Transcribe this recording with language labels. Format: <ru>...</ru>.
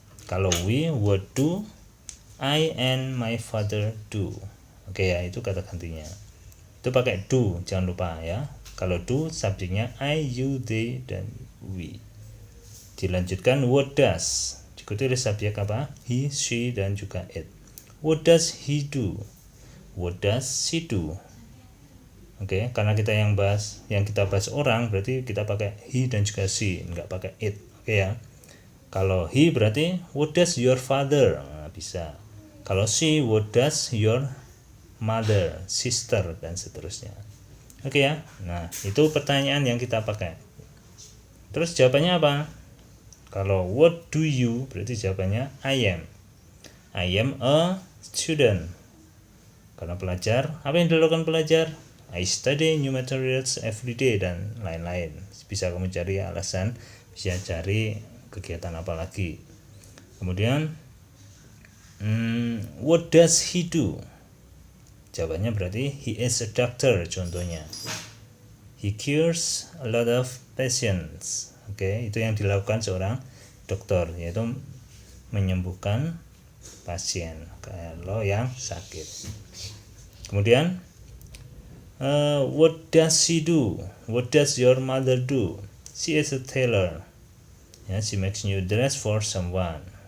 <en>Kalau we, what do I and my father do?</en> <id>Oke ya, itu kata gantinya. Itu pakai do, jangan lupa ya. Kalau do subjeknya I, you, they dan we. Dilanjutkan what does, diikuti oleh subjek apa? He, she dan juga it.</id> <en>What does he do? What does she do?</en> <id>Oke, karena kita yang kita bahas orang, berarti kita pakai he dan juga she, enggak pakai it. Oke ya.</id> <en>Kalau he berarti what does your father?</en> <id>Nah, bisa. Kalau she,</id> <en>what does your mother, sister</en> <id>dan seterusnya. Oke ya. Nah, itu pertanyaan yang kita pakai. Terus jawabannya apa?</id> <en>Kalau what do you</en> <id>berarti jawabannya</id> <en>I am. I am a student.</en> <id>Karena pelajar, apa yang dilakukan pelajar?</id> <en>I study new materials every day</en> <id>dan lain-lain. Bisa kamu cari alasan bisa cari kegiatan apa lagi.</id> <en>Kemudian what does he do? Jawabannya berarti he is a doctor contohnya. He cures a lot of patients.</en> <id>Oke, itu yang dilakukan seorang dokter, yaitu menyembuhkan pasien kalau yang sakit.</id> <en>Kemudian what does she do? What does your mother do? She is a tailor. Ya, she makes new dress for someone.</en>